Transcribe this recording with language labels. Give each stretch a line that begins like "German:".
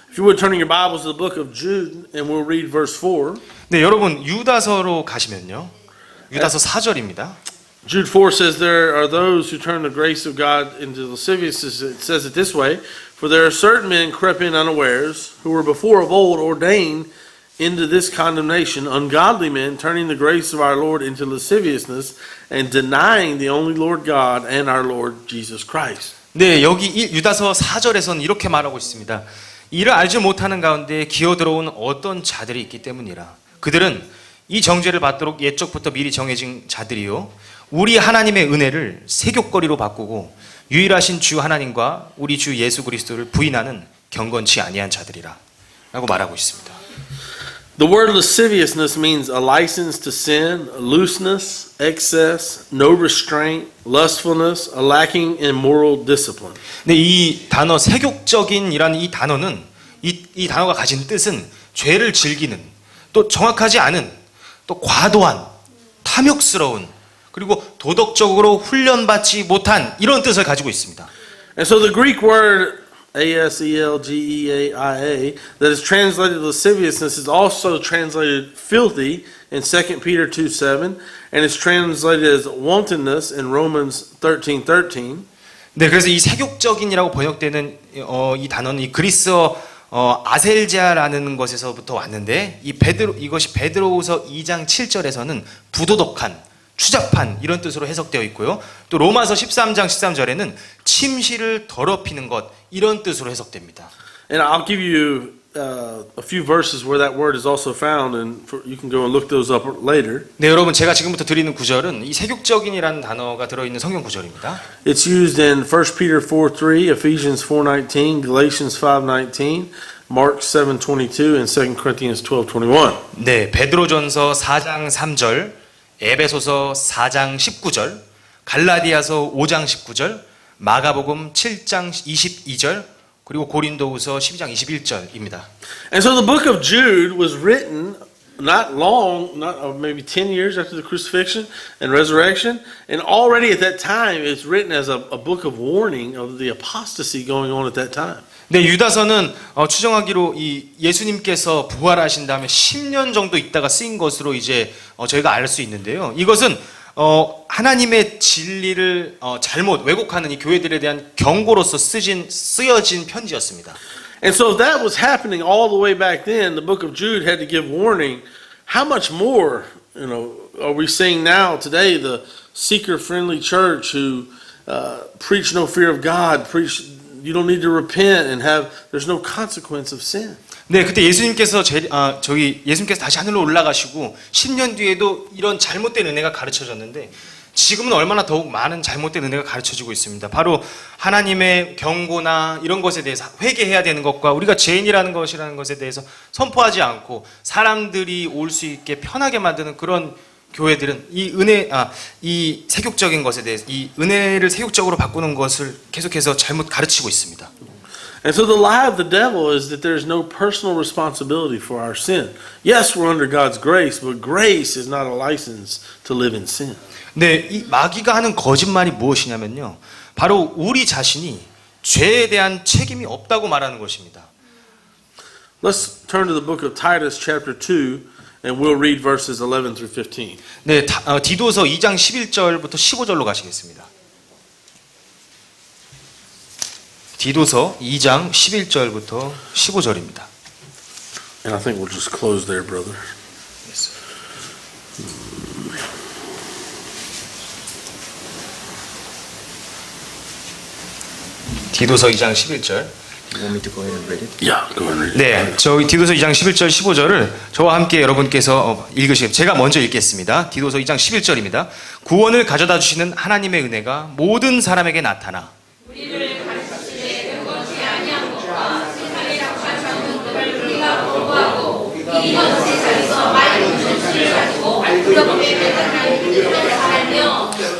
English: If you would turn your Bibles to the book of Jude, and we'll read verse 4.
Korean: 네, 여러분 유다서로 가시면요. 유다서 4절입니다.
English: Jude 4 says there are those who turn the grace of God into lasciviousness. It says it this way, for there are certain men crept in unawares, who were before of old ordained into this condemnation, ungodly men turning the grace of our Lord into lasciviousness and denying the only Lord God and our Lord Jesus Christ.
Korean: 네, 여기 유다서 4절에서는 이렇게 말하고 있습니다. 이를 알지 못하는 가운데 기어들어온 어떤 자들이 있기 때문이라. 그들은 이 정죄를 받도록 옛적부터 미리 정해진 자들이요, 우리 하나님의 은혜를 세욕거리로 바꾸고 유일하신 주 하나님과 우리 주 예수 그리스도를 부인하는 경건치 아니한 자들이라 라고 말하고 있습니다.
English: The word lasciviousness means a license to sin, a looseness, excess, no restraint, lustfulness, a lacking in moral discipline.
Korean: 네, 이 단어 세욕적인이라는 이 단어는 이 단어가 가진 뜻은 죄를 즐기는, 또 정확하지 않은, 또 과도한, 탐욕스러운, 그리고 도덕적으로 훈련받지 못한 이런 뜻을 가지고 있습니다.
English: And so the Greek word aselgeaia that is translated lasciviousness is also translated filthy in 2 Peter 2:7 and is translated as wantonness in Romans 13:13.
Korean: 네, 그래서 이 세욕적인이라고 번역되는 이 단어는 이 그리스어 아셀자라는 것에서부터 왔는데 이것이 베드로후서 2장 7절에서는 부도덕한, 추잡한 이런 뜻으로 해석되어 있고요. 또 로마서 13장 13절에는 침실을 더럽히는 것 이런 뜻으로 해석됩니다.
English: And I'll give you a few verses where that word is also found, and you can go and look those up later.
Korean: 네, 여러분 제가 지금부터 드리는 구절은 이 세욕적인이라는 단어가 들어있는 성경 구절입니다.
English: It's used in 1 Peter 4:3, Ephesians 4:19, Galatians 5:19, Mark 7:22, and 2 Corinthians 12:21.
Korean: 네, 베드로전서 4장 3절, 에베소서 4장 19절, 갈라디아서 5장 19절, 마가복음 7장 22절, 그리고 고린도후서 12장 21절입니다.
English: And so the book of Jude was written not long, maybe 10 years after the crucifixion and resurrection, and already at that time it's written as a book of warning of the apostasy going on at that time.
Korean: 네, 유다서는 추정하기로 이 예수님께서 부활하신 다음에 10년 정도 있다가 쓰인 것으로 이제 저희가 알 수 있는데요. 이것은 하나님의 진리를 잘못 왜곡하는 이 교회들에 대한 경고로서 쓰여진 편지였습니다.
English: And so if that was happening all the way back then, the book of Jude had to give warning. How much more, are we seeing now today, the seeker-friendly church who preach no fear of God, preach you don't need to repent and there's no consequence of sin.
Korean: 네, 그때 예수님께서 예수님께서 다시 하늘로 올라가시고 10년 뒤에도 이런 잘못된 은혜가 가르쳐졌는데 지금은 얼마나 더욱 많은 잘못된 은혜가 가르쳐지고 있습니다. 바로 하나님의 경고나 이런 것에 대해서 회개해야 되는 것과 우리가 죄인이라는 것에 대해서 선포하지 않고 사람들이 올 수 있게 편하게 만드는 그런 교회들은 이 세욕적인 것에 대해서 이 은혜를 세욕적으로 바꾸는 것을 계속해서 잘못 가르치고 있습니다.
English: And so the lie of the devil is that there's no personal responsibility for our sin. Yes, we're under God's grace, but grace is not a license to live in sin.
Korean: 네, 이 마귀가 하는 거짓말이 무엇이냐면요, 바로 우리 자신이 죄에 대한 책임이 없다고 말하는 것입니다.
English: Let's turn to the book of Titus chapter 2 and we'll read verses 11 through 15.
Korean: 네, 디도서 2장 11절부터 15절로 가시겠습니다. 디도서 2장 11절부터 15절입니다.
English: And I think we'll just close there, brother.
Korean: 디도서 2장 11절.
English: You want me to go ahead and read it? Yeah, go ahead and read it.
Korean: 네, 저희 디도서 2장 11절 15절을 저와 함께 여러분께서 읽으시겠습니다. 제가 먼저 읽겠습니다. 디도서 2장 11절입니다. 구원을 가져다 주시는 하나님의 은혜가 모든 사람에게 나타나 우리를 가르치시되 경건치 아니한 것과 세상이라고 하지 않는 것을 우리가 거부하고 이런 세상에서 맑은 진실을 가지고 그렇게 배달하는 뜻대로 살며